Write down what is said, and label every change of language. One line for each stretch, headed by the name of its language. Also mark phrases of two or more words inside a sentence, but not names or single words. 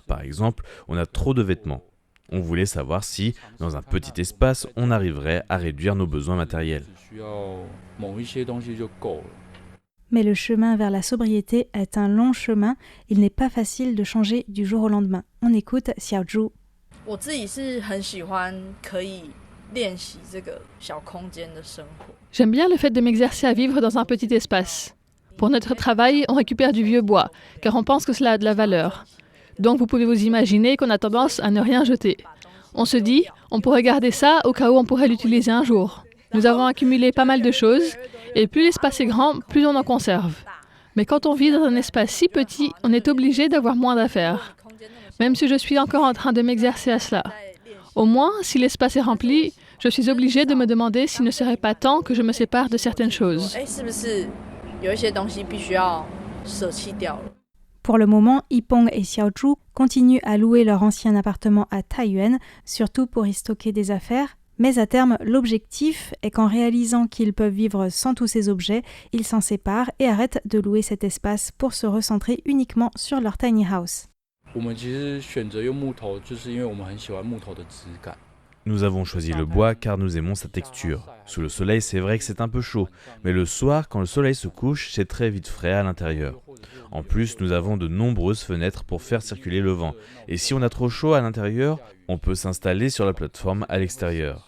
French: Par exemple, on a trop de vêtements. On voulait savoir si, dans un petit espace, on arriverait à réduire nos besoins matériels. Mais le chemin vers la sobriété est un long chemin. Il n'est pas facile de changer du jour au lendemain. On écoute Xiaozhu.
Chinese: 我自己是很喜欢可以练习这个小空间的生活。
French: J'aime bien le fait de m'exercer à vivre dans un petit espace. Pour notre travail, on récupère du vieux bois, car on pense que cela a de la valeur. Donc vous pouvez vous imaginer qu'on a tendance à ne rien jeter. On se dit, on pourrait garder ça au cas où on pourrait l'utiliser un jour. Nous avons accumulé pas mal de choses, et plus l'espace est grand, plus on en conserve. Mais quand on vit dans un espace si petit, on est obligé d'avoir moins d'affaires. Même si je suis encore en train de m'exercer à cela. Au moins, si l'espace est rempli, je suis obligée de me demander s'il ne serait pas temps que je me sépare de certaines choses.
Chinese: 是不是有一些东西必须要舍弃掉了？
French: Pour le moment, Yipeng et Xiaozhu continuent à louer leur ancien appartement à Taiyuan, surtout pour y stocker des affaires. Mais à terme, l'objectif est qu'en réalisant qu'ils peuvent vivre sans tous ces objets, ils s'en séparent et arrêtent de louer cet espace pour se recentrer uniquement sur leur tiny house.
Chinese: 我们其实选择用木头，就是因为我们很喜欢木头的质感。
French: Nous avons choisi le bois car nous aimons sa texture. Sous le soleil, c'est vrai que c'est un peu chaud, mais le soir, quand le soleil se couche, c'est très vite frais à l'intérieur. En plus, nous avons de nombreuses fenêtres pour faire circuler le vent. Et si on a trop chaud à l'intérieur, on peut s'installer sur la plateforme à l'extérieur.